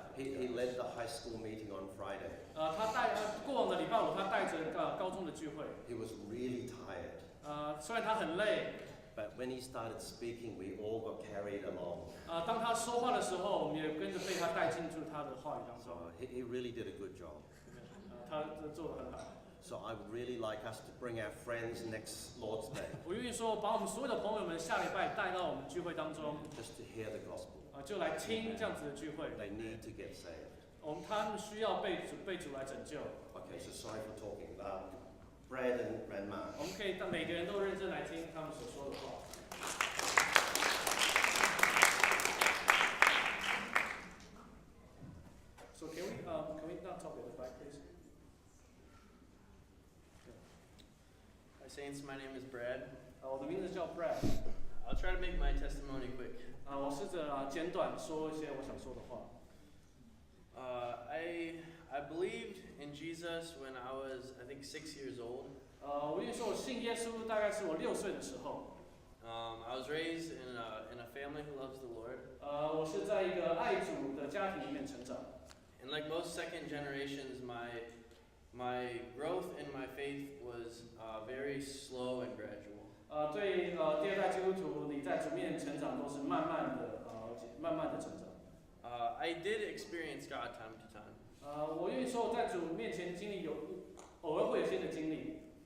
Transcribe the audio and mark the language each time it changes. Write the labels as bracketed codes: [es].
[en] He led the high school meeting on Friday. [zh] 他过往的礼拜五，他带着高中的聚会。 [en] He was really tired. [zh] 虽然他很累， [en] But when he started speaking, we all got carried along. [zh] 当他说话的时候，我们也跟着被他带进入他的话语当中。 [en] So he really did a good job. [zh] 他做得很好。 [en] So I would really like us to bring our friends next Lord's Day, [zh] 我愿意说，把我们所有的朋友们下礼拜带到我们聚会当中， [en] just to hear the gospel. [zh] 就来听这样子的聚会。 [en] They need to get saved. [zh] 他们需要被主来拯救。 [en] Okay, so sorry for talking. Brad and Mark. [zh] 我们可以每个人都认真来听他们所说的话。 [en] So can we not talk at the back, please? Hi Saints, my name is Brad. [zh] 我的名字叫 Brad。 [en] I'll try to make my testimony quick. [zh] 我试着简短说一些我想说的话。 [en] I believed in Jesus when I was, I think, 6 years old. [zh] 我愿意说，我信耶稣大概是我6岁的时候。 [en] I was raised in a family who loves the Lord. [zh] 我是在一个爱主的家庭里面成长。 [en] And like most second generations, my growth in my faith was very slow and gradual. [zh] 对第二代基督徒，你在主面成长都是慢慢的成长。 [en] I did experience God time to time. [zh] 我愿意说我在主面前经历偶尔会有些的经历。